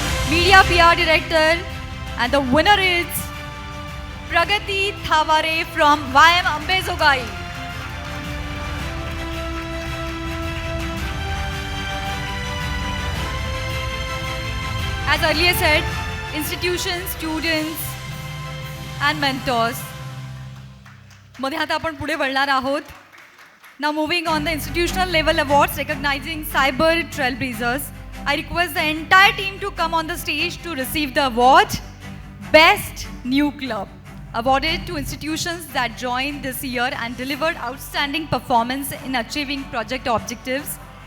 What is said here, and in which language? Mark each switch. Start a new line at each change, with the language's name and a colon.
English: Media PR Director, and the winner is Pragati Thavare from YM Ambezogai. As earlier said, institutions, students and mentors.
Marathi: मध्ये आता आपण पुढे वळणार आहोत.
English: Now moving on the institutional level awards recognizing cyber trailblazers. I request the entire team to come on the stage to receive the award Best New Club, awarded to institutions that joined this year and delivered outstanding performance in achieving project objectives.